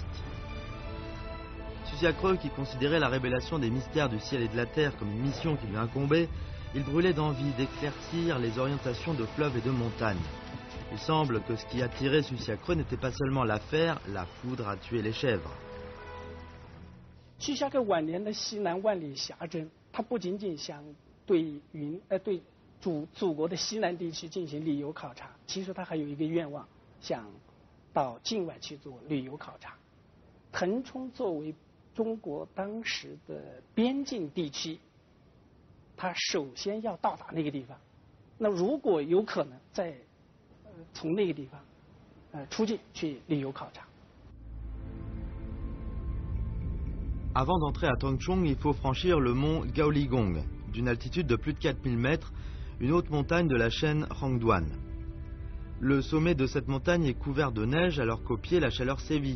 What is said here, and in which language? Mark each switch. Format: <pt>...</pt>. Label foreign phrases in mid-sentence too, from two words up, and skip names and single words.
<fr>Susiakreu, qui considérait la révélation des mystères du ciel et de la terre comme une mission qui lui incombait, il brûlait d'envie d'éclaircir les orientations de fleuves et de montagnes. Il semble que ce qui attirait Susiakreu n'était pas seulement l'affaire, la foudre a tué les chèvres.</fr> <zh>徐霞客晚年的西南万里峡征，他不仅仅想对祖国的西南地区进行旅游考察，其实他还有一个愿望，想到境外去做旅游考察。腾冲作为中国当时的边境地区，他首先要到达那个地方。那如果有可能再从那个地方出境去旅游考察。</zh> <fr>Avant d'entrer à Tongchong, il faut franchir le mont Gaoligong, d'une altitude de plus de 4000 mètres, une haute montagne de la chaîne Hangduan. Le sommet de cette montagne est couvert de neige alors qu'au pied la chaleur sévit.</fr>